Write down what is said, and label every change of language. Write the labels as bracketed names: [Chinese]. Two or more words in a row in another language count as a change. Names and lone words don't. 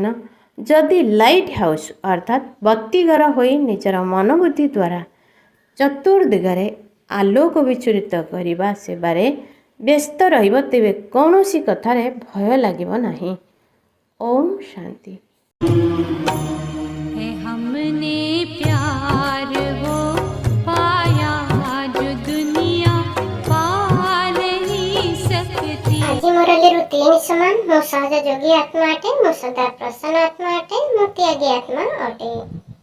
[Odia] ଯଦି [English] light house [Odia] ଅର୍ଥାତ୍ ବତୀଘର ହୋଇ ନିଜର ମନୋବୁଦ୍ଧି ଦ୍ୱାରା ଚତୁର୍ଦିଗରେ ଆଲୋକ ବିଚୁରିତ କରିବା ସେବାରେ ବ୍ୟସ୍ତ ରହିବ ତେବେ କୌଣସି କଥାରେ ଭୟ ଲାଗିବ ନାହିଁ। ଓମ୍ ଶାନ୍ତି। [Hindi] हमने प्यार वो पाया जो दुनिया पा नहीं सकती। [Odia] ଆଜି ମୁରଲୀରୁ 3 ସମାନ। ମୁଁ ସହଜ ଯୋଗୀ ଆତ୍ମା ଅଟେ। ମୁଁ ସଦା ପ୍ରସନ୍ନ ଆତ୍ମା ଅଟେ। ମୁଁ ତ୍ୟାଗୀ ଆତ୍ମା ଅଟେ।